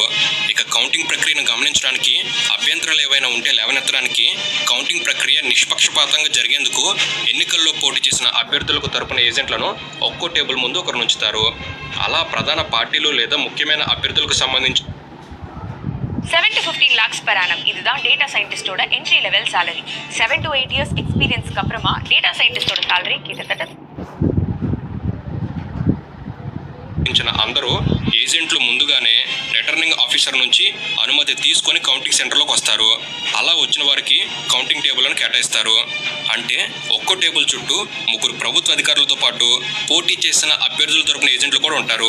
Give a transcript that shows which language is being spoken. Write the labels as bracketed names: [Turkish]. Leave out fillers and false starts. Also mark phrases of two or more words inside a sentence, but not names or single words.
[Telugu] ఇక కౌంటింగ్ ప్రక్రియను గమనించడానికి, అభ్యంతరాలు ఏవైనా ఉంటే లేవనెత్తడానికి, కౌంటింగ్ ప్రక్రియ నిష్పక్షపాతంగా జరిగేందుకు ఎన్నికల్లో పోటీ చేసిన అభ్యర్థులకు తరపున ఏజెంట్లను ఒక్కో టేబుల్ ముందు ఒకరు ఉంచుతారు. అలా ప్రధాన పార్టీలు లేదా ముఖ్యమైన అభ్యర్థులకు సంబంధించి [English] 7 to 15 lakhs per annum. [Tamil] இதுதான் [English] data scientist's entry level salary. 7 to 8 years experience [Tamil] அப்புறமா [English] data scientist's salary [Tamil] கிட்டத்தட்ட [Telugu] అందరూ ఏజెంట్లు ముందుగానే రిటర్నింగ్ ఆఫీసర్ నుంచి అనుమతి తీసుకొని కౌంటింగ్ సెంటర్లోకి వస్తారు. అలా వచ్చిన వారికి కౌంటింగ్ టేబుల్ను కేటాయిస్తారు. అంటే ఒక్కో టేబుల్ చుట్టూ 3 ప్రభుత్వ అధికారులతో పాటు పోటీ చేసిన అభ్యర్థుల తరపున ఏజెంట్లు కూడా ఉంటారు.